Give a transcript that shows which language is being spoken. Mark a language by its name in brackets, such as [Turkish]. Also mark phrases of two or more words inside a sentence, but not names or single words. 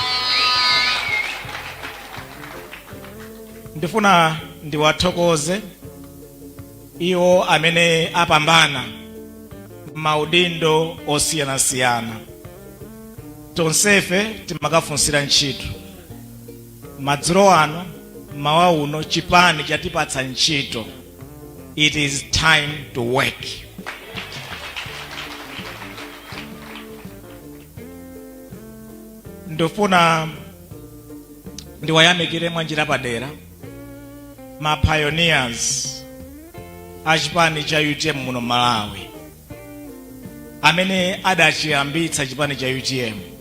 [Nyanja] Ndifuna ndiwathokoze iwo amene apambana maudindo osiyanasiyana. Tonsefe timakafunsira ntchito. Madzulo ano mawa uno chipani chatipatsa ntchito. [English] It is time to work. [Nyanja] Ndifuna ndiwayamikire mwanjira padera ma pioneers a chipani cha UTM muno Malawi amene adachiyambitsa chipani cha UTM.